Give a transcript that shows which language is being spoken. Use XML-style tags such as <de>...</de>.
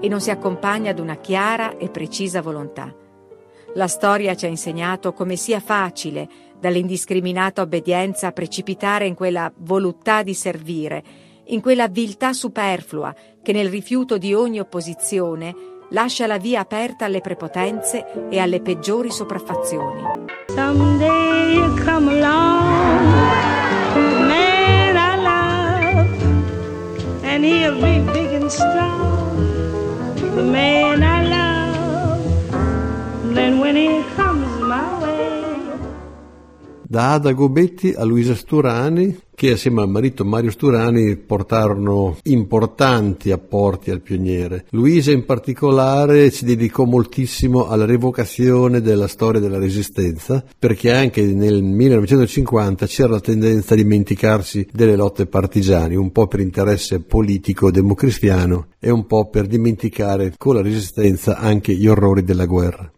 <it>e non si accompagna ad una chiara e precisa volontà. La storia ci ha insegnato come sia facile, dall'indiscriminata obbedienza, precipitare in quella volontà di servire, in quella viltà superflua che nel rifiuto di ogni opposizione lascia la via aperta alle prepotenze e alle peggiori sopraffazioni.</it> <en>Someday you come along, the man I love, and he'll be big and strong, the man I love, then when he comes my way.</en> <it>Da Ada Gobetti a Luisa Sturani, che assieme al marito Mario Sturani portarono importanti apporti al Pioniere. Luisa in particolare si dedicò moltissimo alla rievocazione della storia della Resistenza, perché anche nel 1950 c'era la tendenza a dimenticarsi delle lotte partigiane, un po' per interesse politico democristiano e un po' per dimenticare con la Resistenza anche gli orrori della guerra.</it>